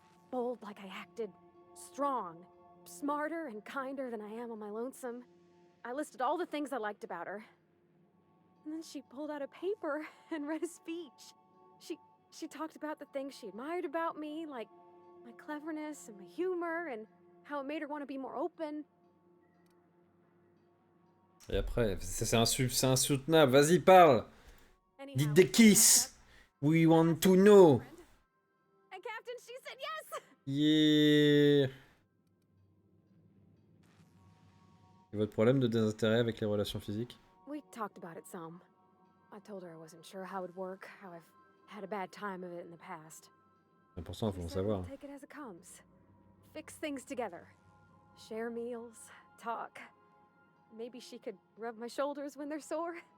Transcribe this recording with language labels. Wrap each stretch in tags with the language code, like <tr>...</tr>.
<en>Bold like I acted. Strong. Smarter and kinder than I am on my lonesome. I listed all the things I liked about her. And then she pulled out a paper and read a speech. She talked about the things she admired about me, like my cleverness and my humor, and how it made her want to be more open.</en> <fr>Et après, c'est insoutenable. Vas-y, parle.</fr> <en>Did they kiss? We want to know. And Captain, she said yes. Yeah.</en> <fr>Et votre problème de désintérêt avec les relations physiques?</fr> <en>We talked about it some. I told her I wasn't sure how it would work, how I've had a bad time of it in the past.</en> <fr>L'important, il faut en</fr> <en>She said</en> <fr>savoir.</fr> <en>we'll take it as it comes. Fix things together. Share meals, talk. Maybe she could rub my shoulders when they're sore.</en>